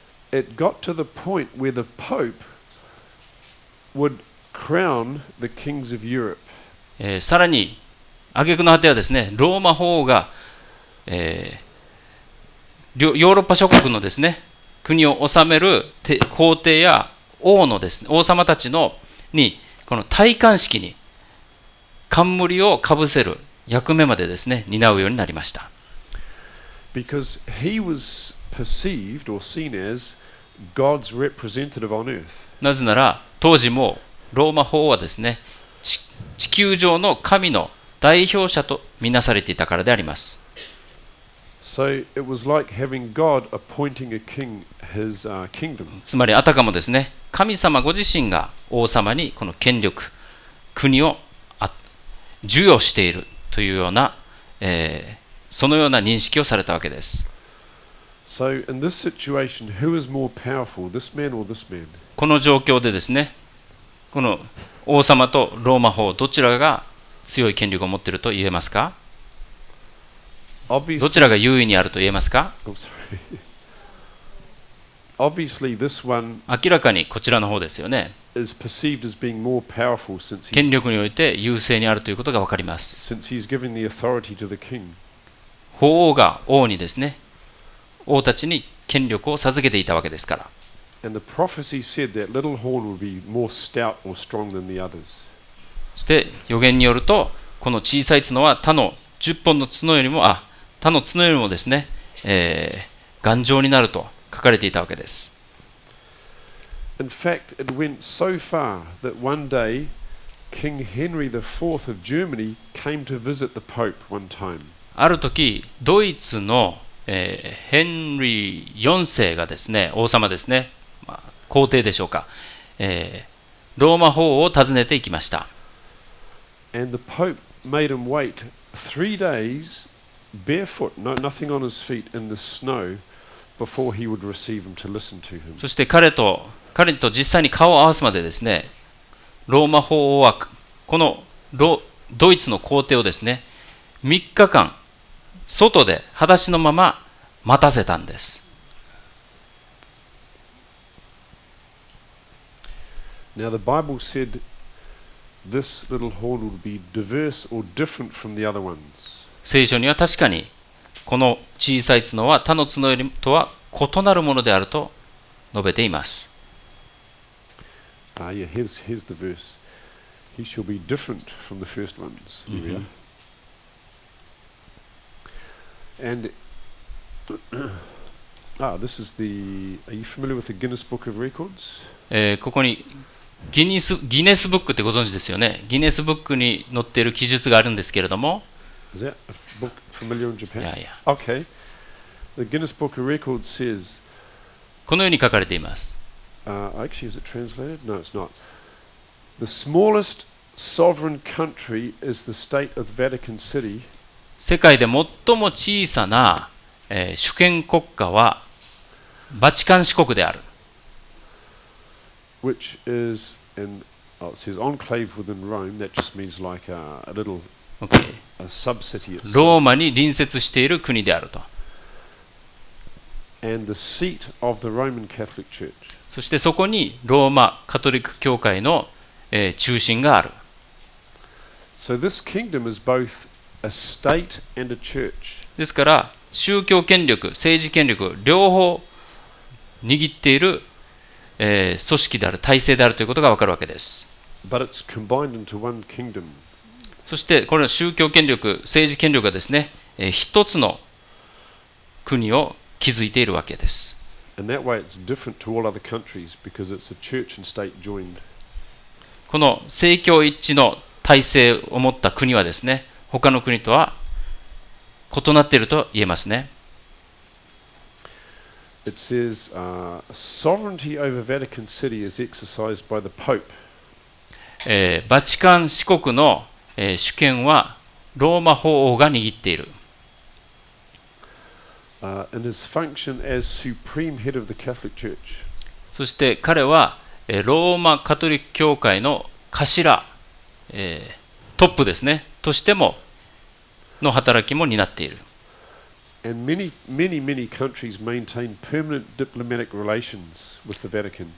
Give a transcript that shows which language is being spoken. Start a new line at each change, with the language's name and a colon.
English: It got to the point where the Pope would crown the kings of Europe.
Japanese: さらに挙句の果てはですね、ローマ法王が、ヨーロッパ諸国のですね、国を治める皇帝や王のですね、王様たちにこの戴冠式に冠をかぶせる役目までですね、担うようになりました。
English: Because he was perceived or seen as God's representative on earth.
Japanese: なぜなら当時もローマ法王はですね、地球上の神の代表者とみなされていたからであります。
English: So it was like having God appointing a king his kingdom.
Japanese: つまりあたかもですね、神様ご自身が王様にこの権力、国を授与しているというような、そのような認識をされたわけです。
English: So in this situation, who is more powerful, this man or this man?
Japanese: この状況でですね、この王様とローマ法どちらが強い権力を持っていると言えますか？どちらが優位にあると言えますか？
English: Obviously, this one
Japanese: 明らかにこちらの方ですよね。
English: is perceived as being more powerful since
Japanese: 権力において優勢にあるということが分かります。
English: since he's given the authority to the king.
Japanese: 法王が王にですね、王たちに権力を授けていたわけですから。
English: And the prophecy said that little horn would be more stout or strong than the others.
Japanese: そして預言によると、この小さい角は他の10本の角よりもですね、頑丈になると書かれていたわけです。
English: In fact, it went so far that one day King Henry IV of Germany came to visit the Pope one time.
Japanese: ある時、ドイツの、ヘンリー4世がですね、王様ですね、皇帝でしょうか、ローマ法王を訪ねていきました。
English: And the Pope made him wait 3 days barefoot, nothing on his feet in the snow, before he would receive him to listen to him.
Japanese: そして彼と実際に顔を合わすまでですね、ローマ法王はこのドイツの皇帝をですね、3日間外で裸足のまま待たせたんです。
English: Now the Bible said this little horn would be diverse or different from the other ones.
Japanese: 聖書には確かにこの小さい角は他の角よりとは異なるものであると述べています。
English: Yeah, here's the verse. He shall be different from the first ones. Here we are. And this is the. Are you familiar with the Guinness Book of Records?
Japanese: ここにギネスブックってご存知ですよね。ギネスブックに載っている記述があるんですけれども。
English: Is that a book familiar in Japan? Yeah. Okay. The Guinness Book of Records says.
Japanese: このように書かれています。
English: Actually, is it translated? No, it's not. The smallest sovereign country is the state of Vatican City.
Japanese: 世界で最も小さな、主権国家はバチカン市国である。
English: Which is in, it says enclave within Rome. That just means like a little a subcity.
Japanese: ローマに隣接している国であると。
English: And the seat of the Roman Catholic Church.
Japanese: そしてそこにローマカトリック教会の、中心がある。
English: So this kingdom is both a state and a church.
Japanese: ですから宗教権力、政治権力両方握っている、組織である、体制であるということがわかるわけです。
English: But it's combined into one kingdom.
Japanese: そしてこの宗教権力、政治権力がですね、一つの国を築いているわけです。
English: And that way it's different to all other countries because it's a church and state joined.
Japanese: この政教一致の体制を持った国はですね、他の国とは異なっていると言えますね。
English: It says sovereignty over Vatican City is exercised by the Pope.
Japanese: バチカン市国の、主権はローマ法王が握っている。
English: And his function as supreme head of the Catholic Church.
Japanese: そして彼はローマカトリック教会の頭、トップですね、としてもの働きも担っている。
English: And many countries maintain permanent diplomatic relations with the Vatican.